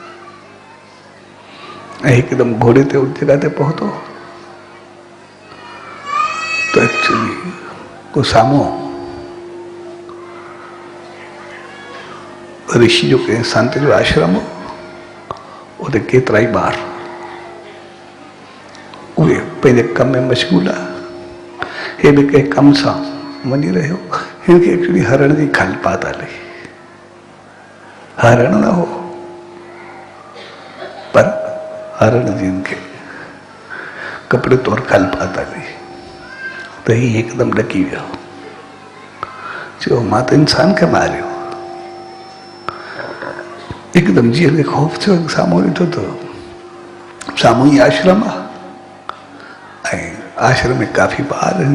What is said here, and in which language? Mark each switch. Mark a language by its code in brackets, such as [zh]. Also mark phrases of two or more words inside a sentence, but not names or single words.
[sd] ऐं हिकदमि घोड़े ते उन जॻह ते पहुतो त एक्चुअली को साम्हूं ऋषि जो कंहिं संत जो आश्रम हो, उते केतिरा ई ॿार उहे पंहिंजे कम में मशगूल आहे। हे बि कंहिं कम सां वञी रहियो, हिनखे एक्चुअली हरण जी खलपात हले। हरण न हो पर हरण जी हिनखे कपिड़े तौर खलपात हले त ही हिकदमि ॾकी वियो, चयो मां त इंसान खे मारियो। हिकदमि जीअं ख़ौफ़ थियो, साम्हूं ॾिठो त साम्हूं ई आश्रम आहे ऐं आश्रम में काफ़ी ॿार आहिनि।